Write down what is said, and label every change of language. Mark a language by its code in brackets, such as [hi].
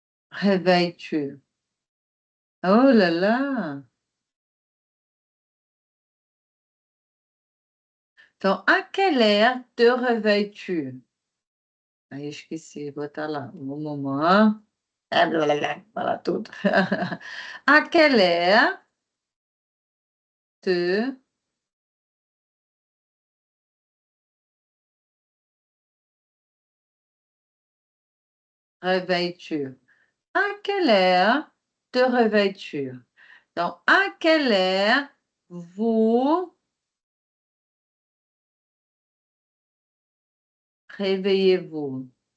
[fr] Réveilles-tu? Oh là là! Donc, à quelle heure te réveilles-tu? [pt] Aí eu esqueci, botar lá, um moment. Voilà tudo. [fr] À quelle heure te réveilles-tu? À quelle heure te réveilles-tu? Donc, à quelle heure vous réveillez-vous?